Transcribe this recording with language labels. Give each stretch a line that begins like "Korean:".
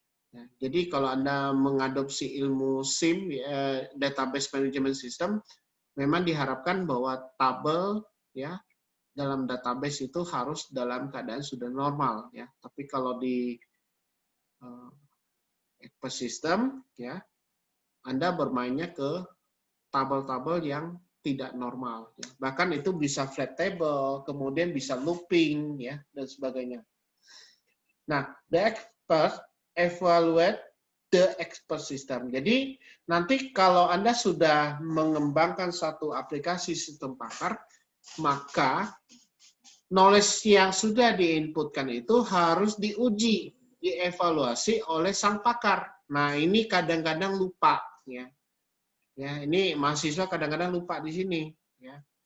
Indonesian: Ya, jadi kalau Anda mengadopsi ilmu SIM, database management system, memang diharapkan bahwa tabel ya dalam database itu harus dalam keadaan sudah normal ya. Tapi kalau di Ekpes system ya, Anda bermainnya ke tabel-tabel yang tidak normal. Ya. Bahkan itu bisa flat table, kemudian bisa looping, ya, dan sebagainya.
English: Nah, the expert evaluate the expert system.
Indonesian: Jadi, nanti kalau Anda sudah mengembangkan satu aplikasi sistem pakar, maka knowledge yang sudah diinputkan itu harus diuji, dievaluasi oleh sang pakar. Nah, ini kadang-kadang lupa, ya. Ya, ini mahasiswa kadang-kadang lupa di sini. Ya.